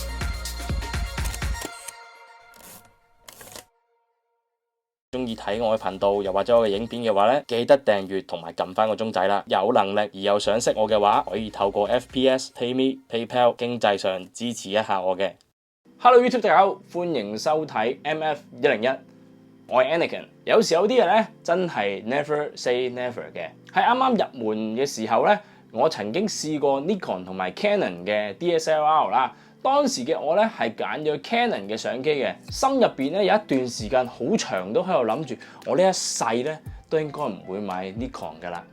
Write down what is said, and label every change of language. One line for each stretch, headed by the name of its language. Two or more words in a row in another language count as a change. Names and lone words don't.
Cantonese: 中意睇我嘅頻道，又或者我嘅影片嘅話咧，記得訂閱同埋撳翻個鐘仔啦。有能力而又想識我嘅話，可以透過 FPS、PayMe、PayPal 經濟上支持一下我嘅。Hello YouTube 大家好，歡迎收睇 MF101，我係 Anakin。有時有啲嘢咧真係
English: never say never
Cantonese: 嘅。喺啱啱入門嘅時候咧，我曾經試過 Nikon 同埋 Canon 嘅 DSLR 啦。當時嘅我咧係揀咗 Canon 嘅相機嘅，心入邊咧有一段時間好長都喺度諗住，我呢一世咧都應該唔會買 Nikon 噶啦。